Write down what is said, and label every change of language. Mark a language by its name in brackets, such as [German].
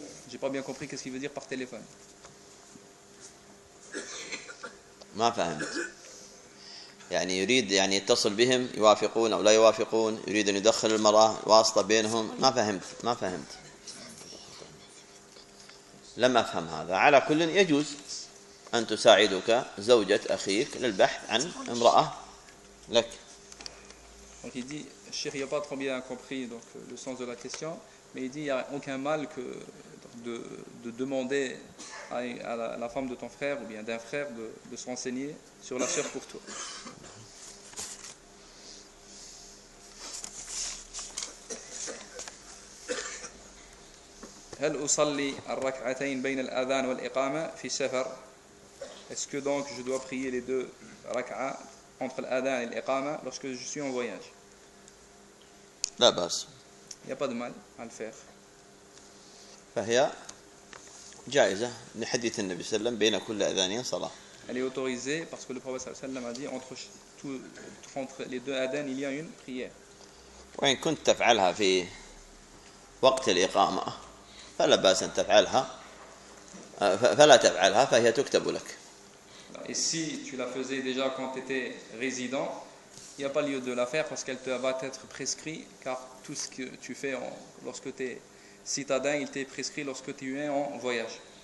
[French] J'ai pas bien compris qu'est-ce qu'il veut dire par téléphone. [Arabic] يعني يريد يعني يتصل بهم يوافقون أو لا يوافقون، يريد أن يدخل المرأة واسطة بينهم، ما فهمت لم أفهم هذا. على كل يجوز أن تساعدك زوجة أخيك للبحث عن امرأة لك. [French] Donc il dit, chérie, il a pas trop bien compris donc le sens de la question, mais il dit il y a aucun mal que de demander à la femme de ton frère ou bien d'un frère de se renseigner sur la sœur pour toi. [Arabic] هل أصلي الركعتين بين الأذان والإقامة في سفر؟ [French] Est-ce que donc je dois prier les deux rak'a entre l'adhan et l'iqama lorsque je suis en voyage? La base. Il y a pas de mal à le faire. [Arabic] فهي جائزة من حديث النبي صلى الله عليه وسلم بين كل أذانين صلاة. [French] Elle est autorisée parce que le prophète صلى الله عليه وسلم a dit entre les deux adhan il y a une prière. [Arabic] وإن كنت تفعلها في وقت الإقامة فلا بأس أن تفعلها فلا تفعلها فهي تكتب لك. [French] Et si tu la faisais déjà quand tu étais résident, il n'y a pas lieu de la faire parce qu'elle te va être prescrite, car tout ce que tu fais lorsque tu es citadin, il t'est prescrit lorsque tu es en voyage.